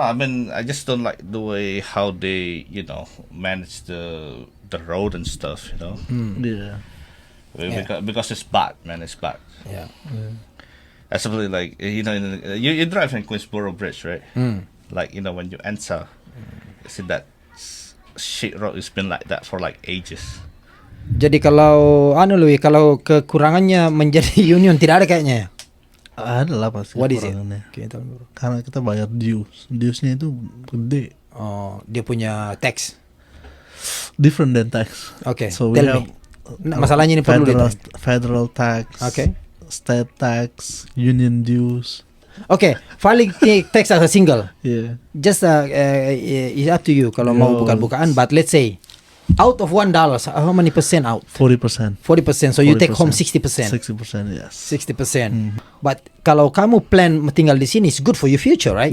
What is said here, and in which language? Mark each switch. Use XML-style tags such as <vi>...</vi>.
<en>I mean, I just don't like the way how they, manage the road and stuff. Yeah. Because it's bad, man. It's bad. Yeah. Especially like you drive in Queensboro Bridge, right? Mm. Like when you enter, you see that shit road. It's been like that for like ages.</en> <id>Jadi kalau kalau kekurangannya menjadi union tidak ada kayaknya ya? Ada lah pasti.</id> <en>What is it?</en> <id>kekurangannya.</id> <en>Okay, tell me, bro.</en> <id>Karena kita bayar dues. Duesnya itu gede. Oh, dia punya tax.</id> <en>Different than tax. Okay, So we tell have me.</en> <id>Nah, masalahnya ini perlu</id> <en>federal tax. Okay. State tax, union dues. Okay, filing tax as a single. Yeah. Just it's up to you</en> <id>kalau mau</id> <en>Yo.</en> <id>buka-bukaan.</id> <en>But let's say out of $1, how many percent out? 40%. 40%. So you take home 60%. 60%, yes. 60%. But</en> <id>kalau kamu plan tinggal di sini,</id> <en>it's good for your future, right?</en>